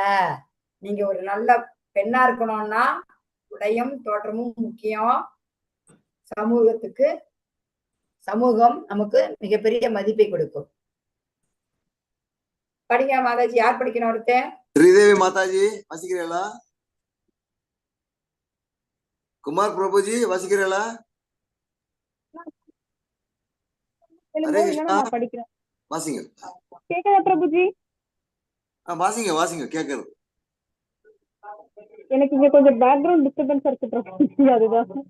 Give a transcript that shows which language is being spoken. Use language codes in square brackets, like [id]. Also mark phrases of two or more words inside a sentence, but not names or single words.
[ta] நீங்க ஒரு நல்ல பெண்ணா இருக்கணும்னா உடையும் தோற்றமும் முக்கியம். சமூகம் நமக்கு மிகப்பெரிய மதிப்பை கொடுக்கும். படிங்க மாதாஜி. யார் படிக்கணும்? ஒருத்தன் ஸ்ரீதேவி மாதா ஜி வாசிக்கிறீங்களா? குமார் பிரபுஜி வாசிக்கிறீங்களா? ஹரே கிருஷ்ணா. நான் படிக்கிறேன். வாசிங்க. கேக்குதா பிரபுஜி? வாசிங்க வாசிங்க கேக்குது. எனக்கு இங்க கொஞ்சம் [en] background disturbance [ta] இருக்கு பிரபுஜி, அதுதான்.